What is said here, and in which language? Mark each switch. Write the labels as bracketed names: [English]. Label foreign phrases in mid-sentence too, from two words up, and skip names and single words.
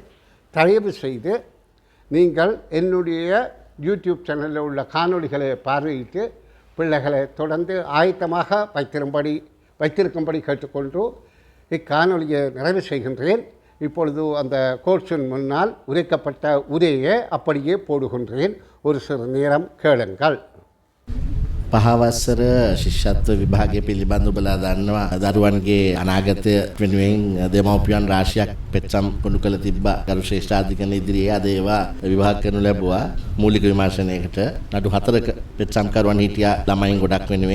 [Tamil] தயவு செய்து நீங்கள் என்னுடைய யூடியூப் சேனலில் உள்ள காணொளிகளை பார்வையிட்டு பிள்ளைகளை தொடர்ந்து ஆயத்தமாக வைத்திருக்கும்படி கேட்டுக்கொண்டு இக்காணொலியை நிறைவு செய்கின்றேன். இப்பொழுது அந்த கோர்ஸின் முன்னால் உரைக்கப்பட்ட உரையை அப்படியே போடுகின்றேன். ஒரு சிறு நேரம் கேளுங்கள். [Sinhala] පහවස්සර ශිෂ්‍යත්ව විභාගය පිළිබඳ ඔබලා දන්නවා දරුවන්ගේ අනාගතය වෙනුවෙන් දෙමව්පියන් රාශියක් පෙත්සම් කොණු කළ තිබ්බා ගරු ශ්‍රේෂ්ඨාධිකරණ ඉදිරියේ. අද ඒවා විභාග කරනු ලැබුවා. මූලික විමර්ශනයකට නඩු 4ක පෙත්සම්කරුවන් හිටියා ළමයින් ගොඩක් වෙනුවෙන්.